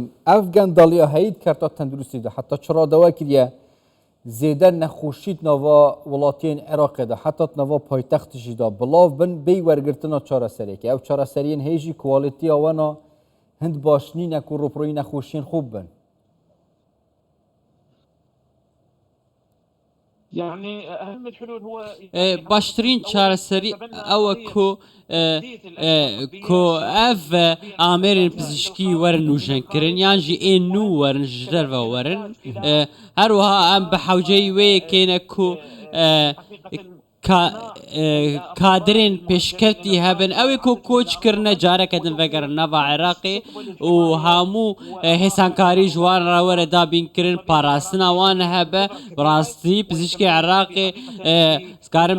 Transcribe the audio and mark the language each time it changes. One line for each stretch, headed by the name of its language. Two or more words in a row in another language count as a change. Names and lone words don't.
Kurdish: Ev gendaliya heyî kerta tendurustî de heta çira dawa kiriye zêde nexweşî nava welatiyên Iraqê de heta nava paytextê jî da bilav bin bê wergirtina çareseriyekê. Ew çareseriyên heyî jî kwalîtiya wana hind başnînek û rûpirûyî nexweşiyên xwe bin. باشترین چارەسەری ئەوە کۆ ئەv ئامێرên پزیشکی وەرن نوژەنکردن یان jî ên nû werin ji derve werin herwiha em bi hewceyî wê kêne ku kadirên pêşketî hebin ew ê ku koç kirine careke din vegerin nava Iraqê û hemû hêsankarî ji wan re were dabînkirin parastina wan hebe bi rastî pizîşkê Iraqê karim